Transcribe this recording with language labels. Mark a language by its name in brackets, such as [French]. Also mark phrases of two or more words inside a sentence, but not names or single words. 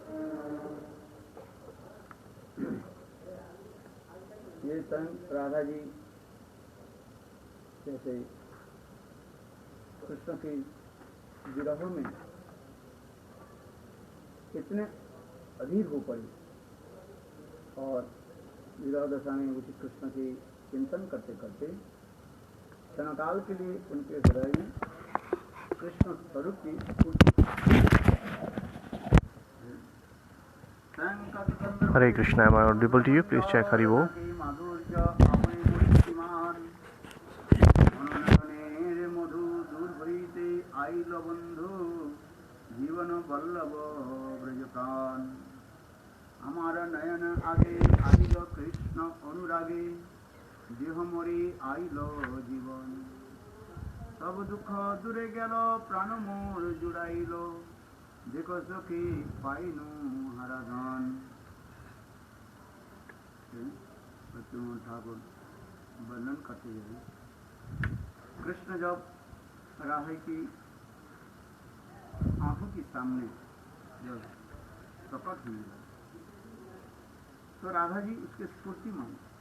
[Hindi] ये स्वयं राधा जी जैसे कृष्ण के विरह में कितने अधीर हो पड़ी और विरह दशा में उसी कृष्ण के चिंतन करते करते क्षणकाल के लिए उनके हृदय में कृष्ण स्वरूप की [English] Hare Krishna, am I audible to you? Please check Hari Bo. [Bangla] জীবন বল্লভ ব্রজপ্রাণ হামারা নয়ন আগে আইল কৃষ্ণ অনুরাগে দেহ মোরে আইল জীবন সব দুখ দূরে গেল প্রাণ মোর জুড়াইল দেখ সখী পাইনু হারাধন। [Hindi] ठाकुर वर्णन करते हुए कृष्ण जब राधा की आंखों के सामने जब प्रकट हुई तो राधा जी उसके स्फूर्ति मांगी।